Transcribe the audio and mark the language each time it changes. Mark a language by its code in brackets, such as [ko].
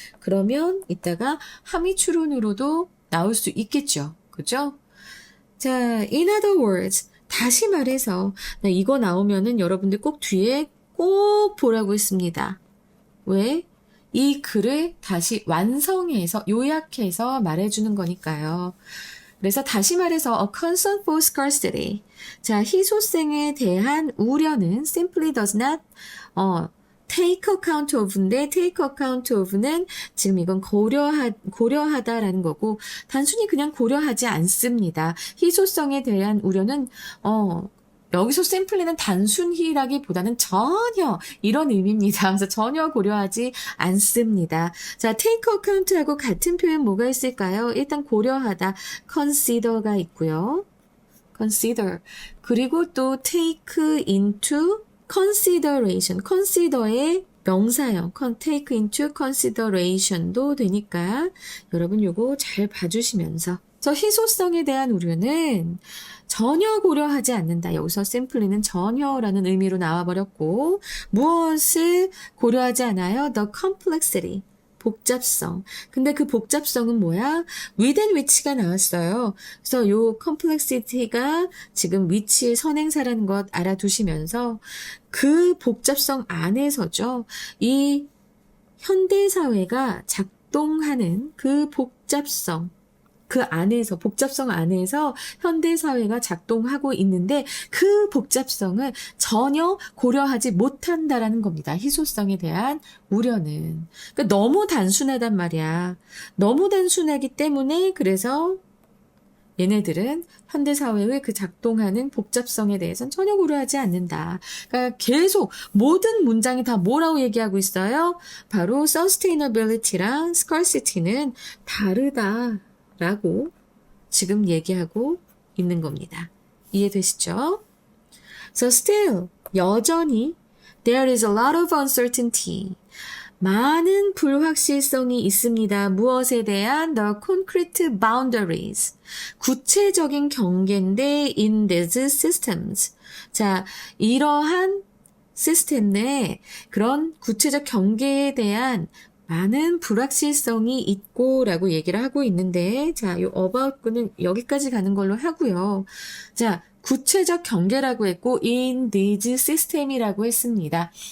[ko] 그러면 이따가 함의 추론으로도 나올 수 있겠죠. 그죠? 자, [en] in other words, [ko] 다시 말해서, 이거 나오면은 여러분들 꼭 뒤에 꼭 보라고 했습니다. 왜? 이 글을 다시 완성해서, 요약해서 말해주는 거니까요. 그래서 다시 말해서, [en] a concern for scarcity. [ko] 자, 희소성에 대한 우려는 [en] simply does not, take account of [ko] 인데 take account of는 지금 이건 고려하다라는 거고 단순히 그냥 고려하지 않습니다. 희소성에 대한 우려는 여기서 simply는 단순히라기보다는 전혀 이런 의미입니다. 그래서 전혀 고려하지 않습니다. 자, [en] take account [ko] 하고 같은 표현 뭐가 있을까요? 일단 고려하다 consider가 있고요. consider 그리고 또 [en] take into consideration, [ko] consider의 명사형, take into consideration도 되니까 여러분 요거 잘 봐주시면서 희소성에 대한 우려는 전혀 고려하지 않는다. 여기서 simply는 전혀라는 의미로 나와버렸고 무엇을 고려하지 않아요? [en] The complexity, [ko] 복잡성. 근데 그 복잡성은 뭐야? [en] with and which가 [ko] 나왔어요. 그래서 요 complexity가 지금 which의 선행사라는 것 알아두시면서 그 복잡성 안에서죠. 이 현대사회가 작동하는 그 복잡성, 복잡성 안에서 현대사회가 작동하고 있는데 그 복잡성을 전혀 고려하지 못한다라는 겁니다. 희소성에 대한 우려는. 그러니까 너무 단순하단 말이야. 너무 단순하기 때문에 그래서 얘네들은 현대사회의 그 작동하는 복잡성에 대해서는 전혀 고려하지 않는다. 그러니까 계속 모든 문장이 다 뭐라고 얘기하고 있어요? 바로 sustainability랑 scarcity는 다르다. 라고 지금 얘기하고 있는 겁니다. 이해되시죠? [en] So still, [ko] 여전히 [en] there is a lot of uncertainty. [ko] 많은 불확실성이 있습니다. 무엇에 대한 [en] the concrete boundaries. [ko] 구체적인 경계인데 [en] in these systems. [ko] 자, 이러한 시스템 내에 그런 구체적 경계에 대한 많은 불확실성이 있고 라고 얘기를 하고 있는데 자, 요 about는 여기까지 가는 걸로 하고요. 자, 구체적 경계라고 했고 [en] in these system [ko] 이라고 했습니다.